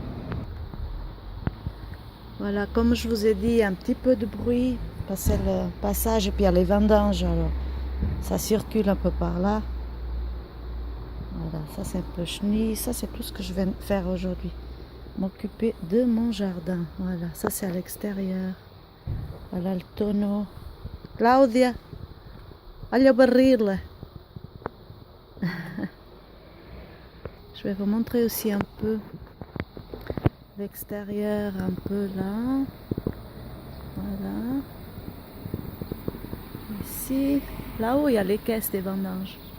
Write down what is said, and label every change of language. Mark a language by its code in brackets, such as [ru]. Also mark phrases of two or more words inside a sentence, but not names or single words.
[fr] Voilà, comme je vous ai dit, un petit peu de bruit, parce que c'est le passage et puis il y a les vendanges, alors ça circule un peu par là. Voilà, ça c'est un peu chenille, ça c'est tout ce que je vais faire aujourd'hui. M'occuper de mon jardin. Voilà, ça c'est à l'extérieur. Voilà le tonneau. Claudia, [pt] olha o barril. [fr] Je vais vous montrer aussi un peu l'extérieur, un peu là. Voilà. Ici, là-haut, il y a les caisses des vendanges.